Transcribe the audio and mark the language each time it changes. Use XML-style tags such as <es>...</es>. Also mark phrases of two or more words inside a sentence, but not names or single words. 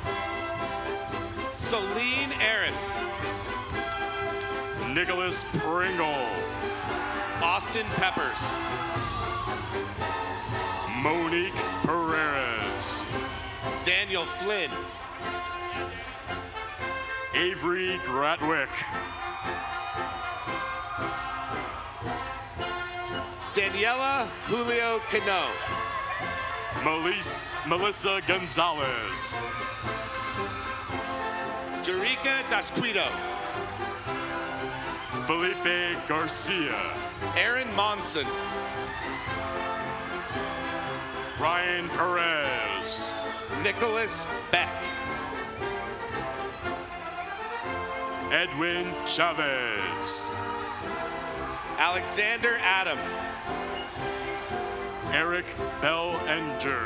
<en>Celine Arif. Nicholas Pringle. Austin Peppers. Monique Perez. Daniel Flynn. Avery Gratwick. Daniela Julio Cano. Melissa Gonzalez. Jerica Dasquido. Felipe Garcia. Aaron Monson. Ryan Perez. Nicholas Beck. Edwin Chavez. Alexander Adams. Eric Bellinger.</en>